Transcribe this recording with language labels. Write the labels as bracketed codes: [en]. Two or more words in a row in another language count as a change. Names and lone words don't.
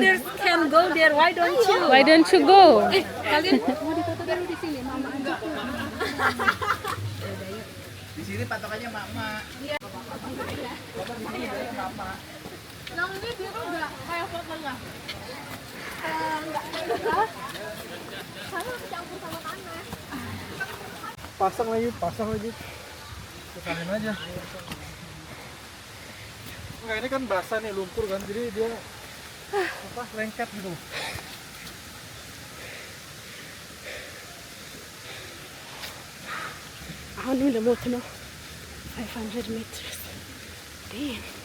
[en] The mothers can go there. Why don't you? Why don't you go? [id] Kalian mau ditutup dulu di sini, mama aja. Di sini patokannya mama. Yang ini biru enggak kayak fotonya. Enggak. Sama campur sama tanah. Pasang lagi. Tekankan aja. Enggak, ini kan basah nih, lumpur kan, jadi dia lengket gitu. [am] አሁንም ለሞት ነው 500 ሜትርስ ዴም